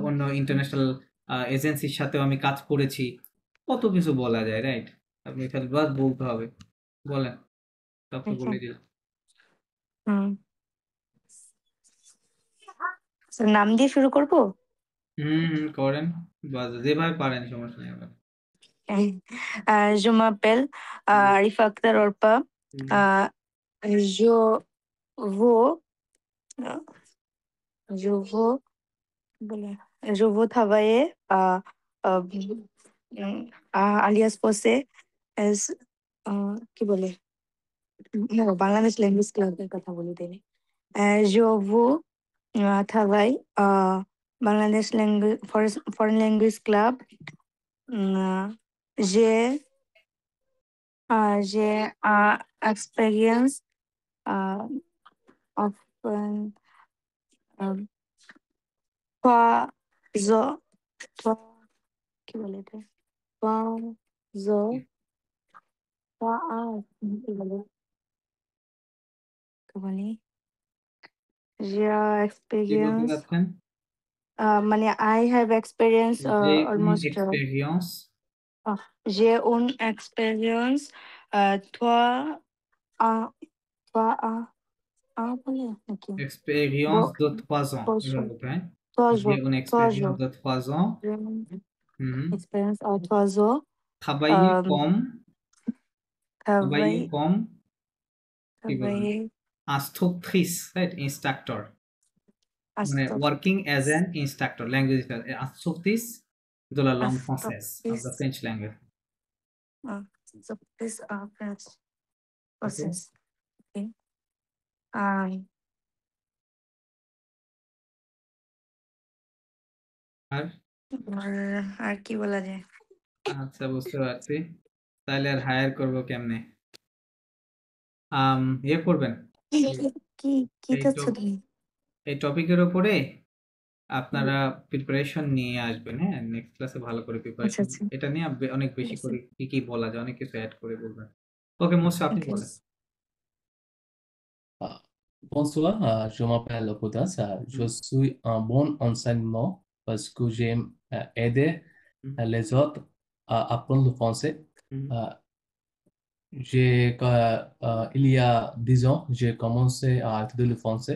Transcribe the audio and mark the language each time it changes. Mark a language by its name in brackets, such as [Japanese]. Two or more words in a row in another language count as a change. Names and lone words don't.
[Bangla] অন্য ইন্টারন্যাশনাল এজেন্সির সাথেও আমি কাজ করেছি, কত কিছু বলা যায়, রাইট? আপনি খালি বাস বলতে হবে, বলেন, তারপর আচ্ছা, বলে দিলাম। হুম, So, নাম দিয়ে শুরু করবো? করেন, বাস যেভাবে পারেন, সমস্যা নেই আমার। [French] Je m'appelle Arifa Akhtar Orpa. Euh, je veux, je veux, [Bangla] বলে, [French] je veux travailler euh, alias Posse as [Bangla] কি বলে, না, বাংলাদেশ ল্যাঙ্গুয়েজ ক্লাবের কথা বলি তিনি। [French] Je veux travailler বাংলাদেশ ল্যাঙ্গুয়েজ ফরেন ল্যাঙ্গুয়েজ ক্লাব। J'ai j'ai experience uh, of trois [Bangla] কি বলে এটা, কি বলে, কি বলে, j'ai কি বলতে experience চাচ্ছেন? মানে [English] I have experience [Bangla] যে কোন almost এক্সপেরিয়েন্স? [French] j'ai une experience trois trois বলে নাকি, Expérience de 3 ans. [Bangla] বছর, এভাবে বলতে হয়। [French] 3 J'ai jours, une 3 expérience jours, de 3 ans. Mhm. expérience à 3 jours, Travailler euh, comme, travailler, [Bangla] কি বলবেন? [French] travailler Instructrice, [English] right? Instructor. মানে [French] Instructrice, [English] working as an instructor, language [French] instructrice de la langue française, [English] of the French language. [French] instructrice French [English] Okay. process. Okay. [Bangla] আর আর কি বলা যায়? আচ্ছা, বুঝতে পারছি। তাহলে আর হায়ার করব কেমনে? ইয়ে করবেন, কি কি এই চাচ্ছ তুমি? এই টপিকের উপরে আপনারা প্রিপারেশন নিয়ে আসবেন, হ্যাঁ? নেক্সট ক্লাসে ভালো করে আচ্ছা প্রিপারেশন, আচ্ছা, এটা নিয়ে অনেক বেশি ঠিক আছে, করে কি কি বলা যায়, অনেক কিছু অ্যাড করে বলবেন। ওকে মোসা, আপনি ওকে। বলেন। [French] Bonsoir, je m'appelle Okodas. Je suis un bon enseignement parce que j'aime aider les autres à apprendre le français. Euh, il y a 10 ans, j'ai commencé à étudier le français.